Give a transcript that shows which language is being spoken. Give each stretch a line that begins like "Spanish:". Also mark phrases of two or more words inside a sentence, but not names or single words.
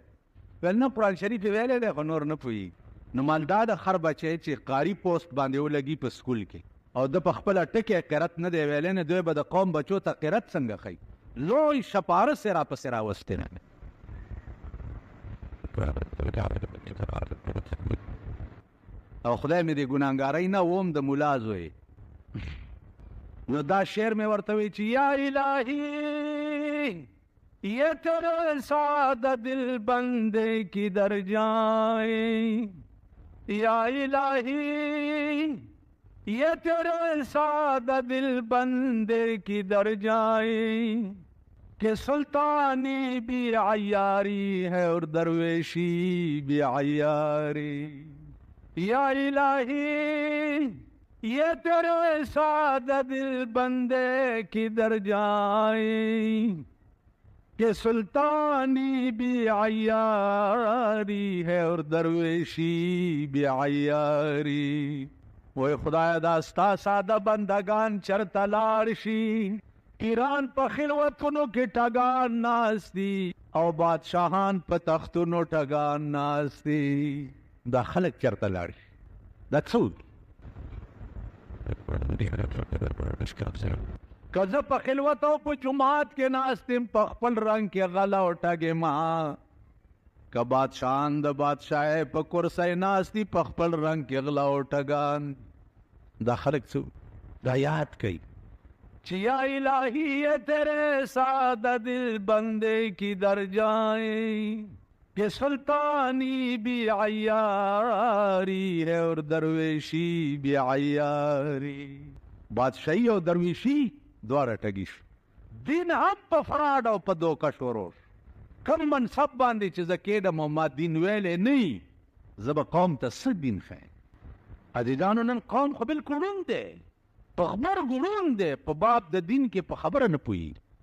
Pashto: ویل نه قرآن شریف یې ویلی دی خو نور نه پوهېږي. نو مال دا د خر بچی چې قاري پوسټ باندې ولګي په سکول کې او ده په خپله ټکې قرت نه دی ویلی نه، دوی به د قوم بچو ته قرت څنګه ښیي؟ لوی شپارس یې راپسې راوستې نه. او خدای مې دې ګناهګارۍ نه وم د ملا زوی. نو دا شعر میں ورته وی چې
Urdu: یا الہی یہ تیرے سادہ دل بندے کی در جائے، یا الہی یہ تیرے سادہ دل بندے کی در جائے کہ سلطانی بھی عیاری ہے اور درویشی بھی عیاری، یا الہی یہ تیرے سادہ دل بندے کی در جائے کہ سلطانی بھی عیاری ہے اور درویشی بھی عیاری.
Pashto: وی خدای دا ستا ساده بندگان چرته لاړ شي، ایران په خلوتونو کې ټګان ناست دي او بادشاهان په تختونو ټګان ناست دي. دا خلک چرته لاړ شي؟ دا څوک؟ که زه په خلوت او په جماعت کې ناست یم په خپل رنګ کې غله او ټګې ما، که بادشاهان د بادشاهۍ په کرسۍ ناست دي په خپل رنګ کې غله او ټګان. دا خلک څوک؟ دا یاد کوي چې
Urdu: یا الہی یہ تیرے سادہ دل بندے کی در جائے کہ سلطانی بھی عیاری ہے اور درویشی بھی عیاری.
Pashto: بادشاہی او درویشی دواړه ټګي شو. دین هم په فراډ او په دوکه شروع شو. کم منصب باندې چې زه کېدم او ما دین ویلی نه وي، زه به قوم ته څه دین ښیم؟ عزیزانو نن قوم خو بلکل ړوند دی، په غبرګو ړوند دی، په باب د دین کې په خبره نه پوهېږي.